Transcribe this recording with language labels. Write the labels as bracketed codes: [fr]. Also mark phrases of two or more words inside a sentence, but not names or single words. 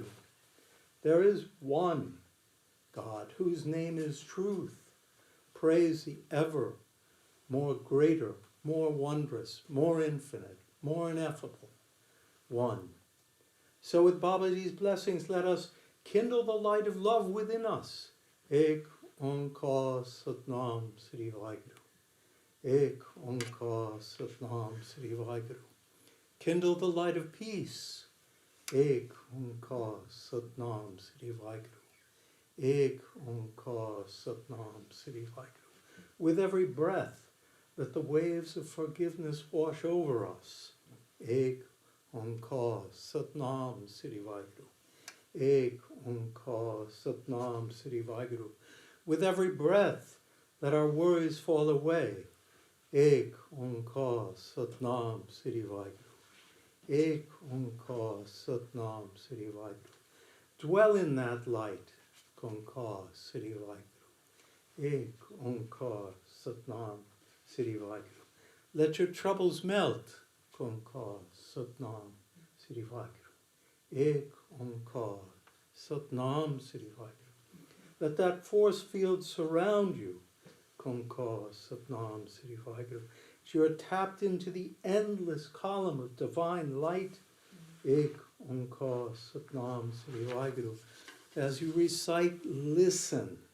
[en] There is one God whose name is truth. Praise the ever more greater, more wondrous, more infinite, more ineffable one. So with Babaji's blessings, let us kindle the light of love within us. [pa] ਇੱਕ ਓਅੰਕਾਰ ਸਤਿਨਾਮ ਸ੍ਰੀ ਵਾਹਿਗੁਰੂ. ਇੱਕ ਓਅੰਕਾਰ ਸਤਿਨਾਮ ਸ੍ਰੀ ਵਾਹਿਗੁਰੂ. [en] Kindle the light of peace. [pa] ਇੱਕ ਓਅੰਕਾਰ ਸਤਿਨਾਮ ਸ੍ਰੀ ਵਾਹਿਗੁਰੂ. ਇੱਕ ਓਅੰਕਾਰ ਸਤਿਨਾਮ ਸ੍ਰੀ ਵਾਹਿਗੁਰੂ. [en] With every breath, let the waves of forgiveness wash over us. [pa] ਇੱਕ ਓਅੰਕਾਰ ਸਤਿਨਾਮ ਸ੍ਰੀ ਵਾਹਿਗੁਰੂ. ਇੱਕ ਓਅੰਕਾਰ ਸਤਿਨਾਮ ਸ੍ਰੀ ਵਾਹਿਗੁਰੂ. [en] With every breath, let our worries fall away. [pa] ਇੱਕ ਓਅੰਕਾਰ ਸਤਿਨਾਮ ਸ੍ਰੀ ਵਾਹਿਗੁਰੂ. ਇੱਕ ਓਅੰਕਾਰ ਸਤਿਨਾਮ ਸ੍ਰੀ ਵਾਹਿਗੁਰੂ. [en] Dwell in that light. [pa] ਓਅੰਕਾਰ ਸ੍ਰੀ ਵਾਹਿਗੁਰੂ. ਇੱਕ ਓਅੰਕਾਰ ਸਤਿਨਾਮ ਸ੍ਰੀ ਵਾਹਿਗੁਰੂ. [en] Let your troubles melt. [pa] ਓਅੰਕਾਰ ਸਤਿਨਾਮ ਸ੍ਰੀ ਵਾਹਿਗੁਰੂ. ਇੱਕ ਓਅੰਕਾਰ ਸਤਿਨਾਮ ਸ੍ਰੀ ਵਾਹਿਗੁਰੂ. [en] Let that force field surround you. [pa] ਓਅੰਕਾਰ ਸਤਿਨਾਮ ਸ੍ਰੀ ਵਾਹਿਗੁਰੂ. [en] As you are tapped into the endless column of divine light. [pa] ਇੱਕ ਓਅੰਕਾਰ ਸਤਿਨਾਮ ਸ੍ਰੀ ਵਾਹਿਗੁਰੂ. [en] As you recite, listen.